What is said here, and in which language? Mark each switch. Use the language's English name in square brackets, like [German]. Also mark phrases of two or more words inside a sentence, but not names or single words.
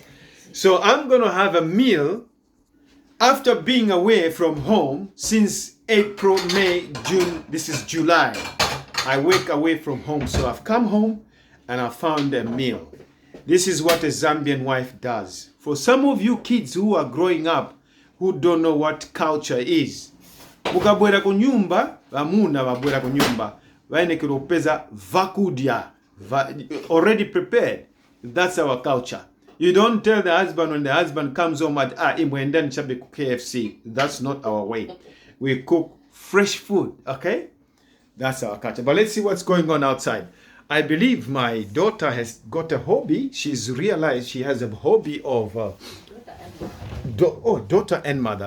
[English] So I'm going to have a meal after being away from home since April, May, June. This is July. I work away from home. So I've come home and I found a meal. This is what a Zambian wife does. For some of you kids who are growing up who don't know what culture is, [Nyanja] mukabwera ku nyumba, bamuna babwera ku nyumba, bainekera opeza vakudya, [English] already prepared. That's our culture. You don't tell the husband when the husband comes home at [Nyanja] imwendani chabe ku KFC. [English] That's not our way. We cook fresh food, okay? That's our culture. But let's see what's going on outside. I believe my daughter has got a hobby. She's realized she has a hobby of daughter and mother.